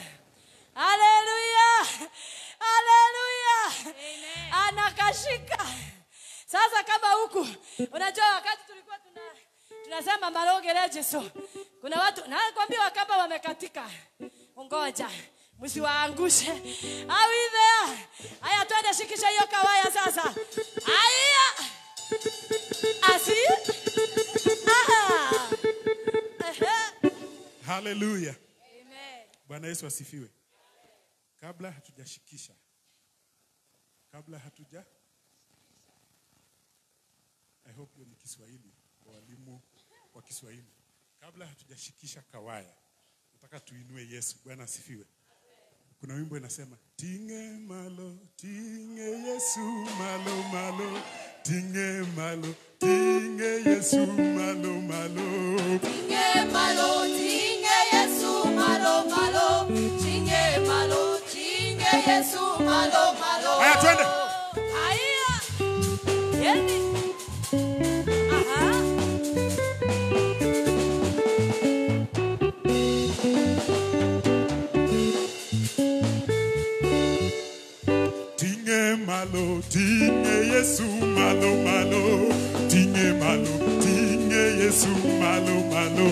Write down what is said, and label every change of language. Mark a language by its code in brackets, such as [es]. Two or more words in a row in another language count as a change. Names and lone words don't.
[sw] Haleluya! Haleluya! Amen. Anakashika. Sasa kama huku, unajua wakati tulikuwa tunasema Malogereje so. Kuna watu nakwambia Wakamba wamekatika. Ngoja, msiwaangushe. [en] Are we there? [sw] Haya twende shikisha hiyo kawaya sasa. Haya. Asi? Aha. Hallelujah. Amen. Bwana Yesu asifiwe. Kabla hatuja [en] I hope [sw] hiyo ni Kiswahili kwa walimu wa Kiswahili. Kabla hatujashikisha kawaya, nataka tuinue Yesu. Bwana asifiwe. Kuna wimbo inasema [luo] tinge malo, tinge Yesu malo malo, tinge malo, tinge Yesu malo malo. Tinge malo, tinge Yesu malo malo, tinge malo, tinge Yesu malo malo. [sw] Haya twende. Haya. Yendi. Aha. [luo] Tinge malo, tinge Yesu malo malo, tinge malo, tinge Yesu malo malo.